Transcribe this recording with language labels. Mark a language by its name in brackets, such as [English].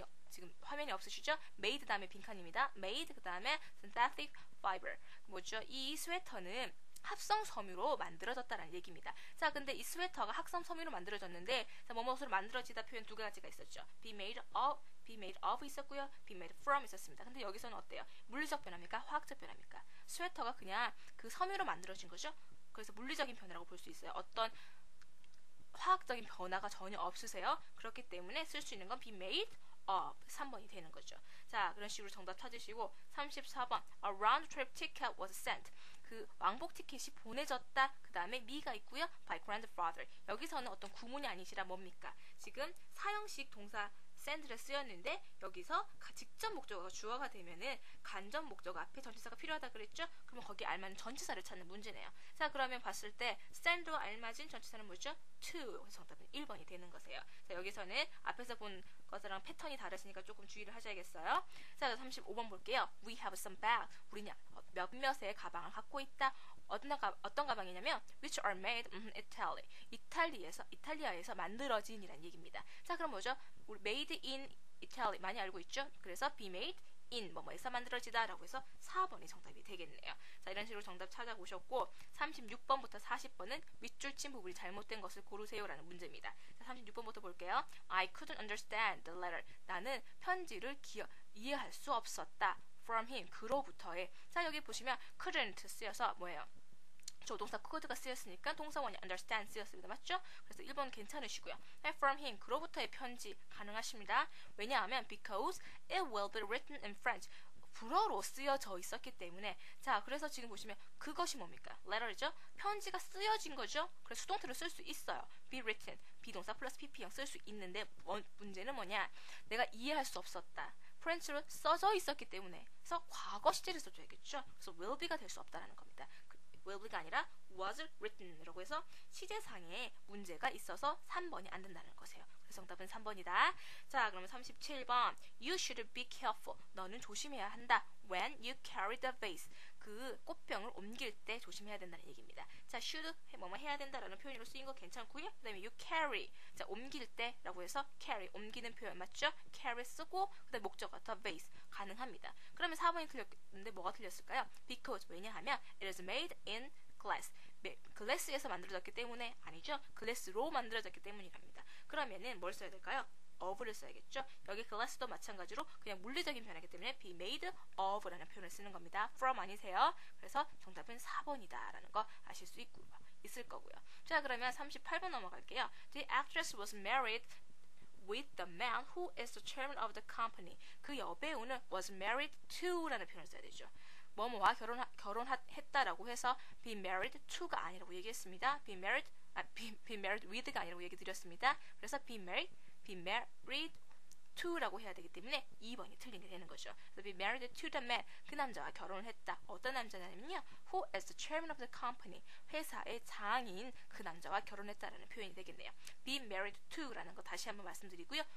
[Korean] 지금 화면이 없으시죠? made 다음에 빈칸입니다. made 그 다음에 synthetic fiber 뭐죠? 이 스웨터는 합성 섬유로 만들어졌다는 얘기입니다. 자, 근데 이 스웨터가 합성 섬유로 만들어졌는데 자, 뭐뭐로 만들어지다 표현 두 가지가 있었죠. [English] be made of [Korean] 있었고요. [English] be made from [Korean] 있었습니다. 근데 여기서는 어때요? 물리적 변화입니까? 화학적 변화입니까? 스웨터가 그냥 그 섬유로 만들어진 거죠. 그래서 물리적인 변화라고 볼 수 있어요. 어떤 화학적인 변화가 전혀 없으세요. 그렇기 때문에 쓸 수 있는 건 be made of 3번이 되는 거죠. 자, 그런 식으로 정답 찾으시고 34번 [English] A round trip ticket was sent. [Korean] 그 왕복 티켓이 보내졌다. 그 다음에 me가 있고요. [English] by grandfather. [Korean] 여기서는 어떤 구문이 아니시라 뭡니까? 지금 사형식 동사 send를 쓰였는데 여기서 직접 목적어가 주어가 되면은 간접 목적어 앞에 전치사가 필요하다 그랬죠? 그러면 거기에 알맞은 전치사를 찾는 문제네요. 자, 그러면 봤을 때 send와 알맞은 전치사는 뭐죠? [English] to. [Korean] 그래서 정답은 1번이 되는 거세요. 자, 여기서는 앞에서 본 것이랑 패턴이 다르시니까 조금 주의를 하셔야겠어요. 자, 35번 볼게요. [English] We have some bag. [Korean] 우리는 몇몇의 가방을 갖고 있다. 어떤 가방이냐면 [English] which are made in Italy. [Korean] 이탈리아에서 만들어진이란 얘기입니다. 자, 그럼 뭐죠? 우리 made in Italy 많이 알고 있죠? 그래서 be made in 뭐뭐에서 만들어지다 라고 해서 4번이 정답이 되겠네요. 자, 이런 식으로 정답 찾아보셨고 36번부터 40번은 밑줄 친 부분이 잘못된 것을 고르세요 라는 문제입니다. 자, 36번부터 볼게요. [English] I couldn't understand the letter. [Korean] 나는 편지를 이해할 수 없었다. [English] from him, [Korean] 그로부터의. 자, 여기 보시면 couldn't 쓰여서 뭐예요? 조동사 could가 쓰였으니까 동사원이 understand 쓰였습니다. 맞죠? 그래서 1번 괜찮으시고요. from him, 그로부터의 편지 가능하십니다. [English] 왜냐하면 because it will be written in French. [Korean] 불어로 쓰여져 있었기 때문에 자, 그래서 지금 보시면 그것이 뭡니까? letter죠? 편지가 쓰여진 거죠? 그래서 수동태로 쓸 수 있어요. [English] be written. [Korean] 비동사 플러스 pp형 쓸 수 있는데 문제는 뭐냐? 내가 이해할 수 없었다. 프렌치로 써져 있었기 때문에 그래서 과거 시제를 써줘야겠죠. 그래서 will be가 될 수 없다라는 겁니다. will be가 아니라 was written이라고 해서 시제상에 문제가 있어서 3번이 안 된다는 거세요. 그래서 정답은 3번이다. 자, 그러면 37번. [English] You should be careful. [Korean] 너는 조심해야 한다. [English] When you carry the vase. [Korean] 그 꽃병을 옮길 때 조심해야 된다는 얘기입니다. 자, should 뭐뭐 해야 된다라는 표현으로 쓰인 거 괜찮고요. 그 다음에 you carry. 자, 옮길 때라고 해서 carry, 옮기는 표현 맞죠? carry 쓰고 그 다음에 목적어 the vase 가능합니다. 그러면 4번이 틀렸는데 뭐가 틀렸을까요? [English] Because [Korean] 왜냐하면 [English] it is made in glass. [Korean] 글래스에서 만들어졌기 때문에 아니죠. 글래스로 만들어졌기 때문이랍니다. 그러면은 뭘 써야 될까요? of를 써야겠죠. 여기 글래스도 마찬가지로 그냥 물리적인 변화이기 때문에 be made of라는 표현을 쓰는 겁니다. from 아니세요. 그래서 정답은 4번이다 라는 거 아실 수 있을 거고요. 자, 그러면 38번 넘어갈게요. [English] The actress was married with the man who is the chairman of the company. [Korean] 그 여배우는 was married to 라는 표현을 써야 되죠. 뭐뭐와 결혼했다라고 해서 be married to가 아니라고 얘기했습니다. be married with가 아니라고 얘기 드렸습니다. 그래서 be married to라고 해야 되기 때문에 2번이 틀린 게 되는 거죠. [English] 그래서 be married to the man. [Korean] 그 남자와 결혼을 했다. 어떤 남자냐면요. [English] who is the chairman of the company. [Korean] 회사의 장인 그 남자와 결혼했다라는 표현이 되겠네요. be married to라는 거 다시 한번 말씀드리고요.